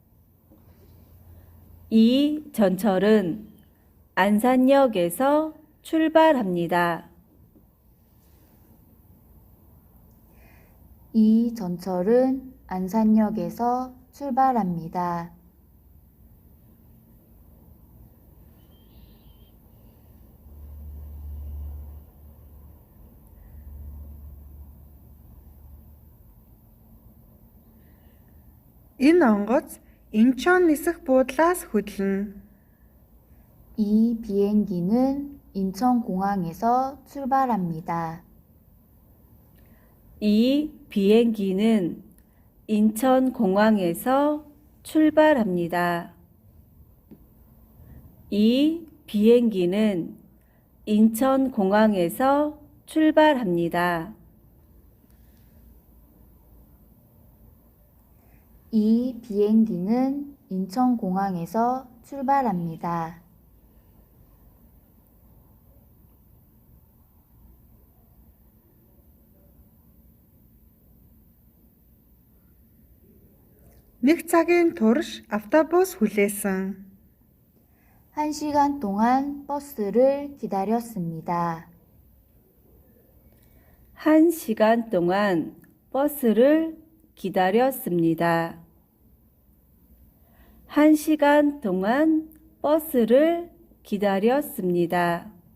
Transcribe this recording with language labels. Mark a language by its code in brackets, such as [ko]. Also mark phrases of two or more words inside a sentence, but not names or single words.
[ko] 이 전철은 안산역에서 출발합니다. 이 전철은 안산역에서 출발합니다. [mn] Энэ онгоц Инчон нисэх буудлаас хөдлөнө. [ko] 이 비행기는 인천공항에서 출발합니다. 이 비행기는 인천공항에서 출발합니다. 이 비행기는 인천공항에서 출발합니다. 이 비행기는 인천공항에서 출발합니다. [mn] Нэг цагийн турш автобус хүлээсэн. [ko] 1시간 동안 버스를 기다렸습니다. 1시간 동안 버스를 기다렸습니다. 1시간 동안 버스를 기다렸습니다.